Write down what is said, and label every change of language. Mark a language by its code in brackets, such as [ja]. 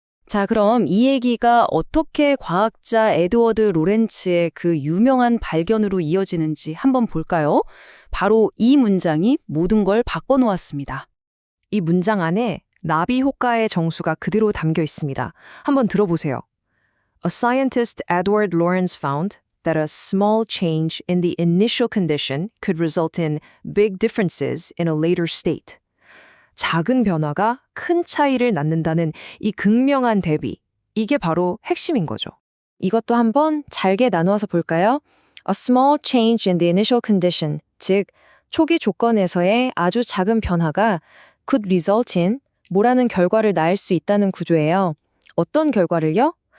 [ko] 자, 그럼 이 얘기가 어떻게 과학자 에드워드 로렌츠의 그 유명한 발견으로 이어지는지 한번 볼까요? 바로 이 문장이 모든 걸 바꿔놓았습니다. 이 문장 안에 나비 효과의 정수가 그대로 담겨 있습니다. 한번 들어보세요. [en] A scientist Edward Lorenz found that a small change in the initial condition could result in big differences in a later state. [ko] 작은 변화가 큰 차이를 낳는다는 이 극명한 대비, 이게 바로 핵심인 거죠. 이것도 한번 잘게 나누어서 볼까요? [en] A small change in the initial condition, [ko] 즉 초기 조건에서의 아주 작은 변화가 [en] could result in [ko] 뭐라는 결과를 낳을 수 있다는 구조예요. 어떤 결과를요?